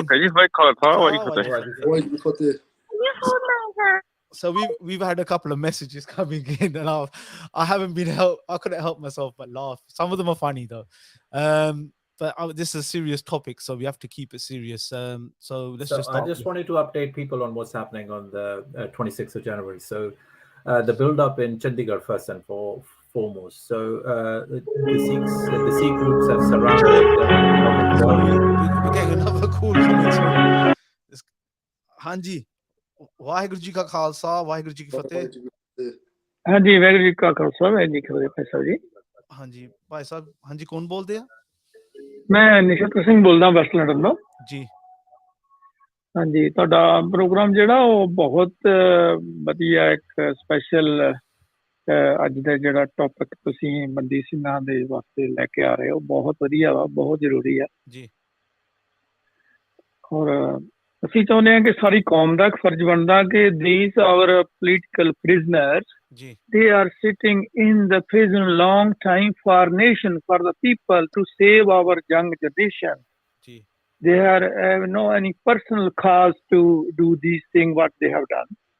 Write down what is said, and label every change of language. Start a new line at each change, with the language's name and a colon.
Punjabi: Okay ਜੀ, ਭਾਈ ਖਾਲਸਾ ਵਾਹਿਗੁਰੂ ਫਤਿਹ।
English: So we've had a couple of messages coming in, and I couldn't help myself but laugh. Some of them are funny though, but this is a serious topic, so we have to keep it serious. So let's just start. I just wanted to update people on what's happening on the 26th of January. So the build up in Chandigarh first and foremost. So the Sikh groups have surrounded. We're getting another call coming through.
Punjabi: Hanji, Waheguru ji ਕਾ ਖਾਲਸਾ ਵਾਹਿਗੁਰੂ ਜੀ ਕੀ ਫਤਿਹ। ਹਾਂਜੀ, ਵਾਹਿਗੁਰੂ ਜੀ ਕਾ ਖਾਲਸਾ ਵਾਹਿਗੁਰੂ ਜੀ ਕੀ ਫਤਿਹ। ਭਾਈ ਸਾਹਿਬ ਜੀ। ਹਾਂਜੀ ਭਾਈ ਸਾਹਿਬ। ਹਾਂਜੀ, ਕੌਣ ਬੋਲਦੇ ਆ? ਮੈਂ ਨਿਸ਼ਤ ਸਿੰਘ ਬੋਲਦਾ ਵੈਸਟ ਲੰਡਨ ਤੋਂ ਜੀ। ਹਾਂਜੀ, ਤੁਹਾਡਾ ਪ੍ਰੋਗਰਾਮ ਜਿਹੜਾ ਉਹ ਬਹੁਤ ਵਧੀਆ, ਇੱਕ ਸਪੈਸ਼ਲ ਅੱਜ ਦਾ ਜਿਹੜਾ ਟੌਪਿਕ ਤੁਸੀਂ ਬੰਦੀ ਸਿੰਘਾਂ ਦੇ ਵਾਸਤੇ ਲੈ ਕੇ ਆ ਰਹੇ ਹੋ, ਬਹੁਤ ਵਧੀਆ ਵਾ, ਬਹੁਤ ਜ਼ਰੂਰੀ ਆ ਜੀ। ਔਰ ਅਸੀਂ ਚਾਹੁੰਦੇ ਹਾਂ ਕਿ ਸਾਰੀ ਕੌਮ ਦਾ ਇੱਕ ਫਰਜ਼ ਬਣਦਾ ਕਿ
English: these our political prisoners, they are sitting in the prison long time for nation, for the people, to save our young generation. They have no any personal cause to do these things what they have done.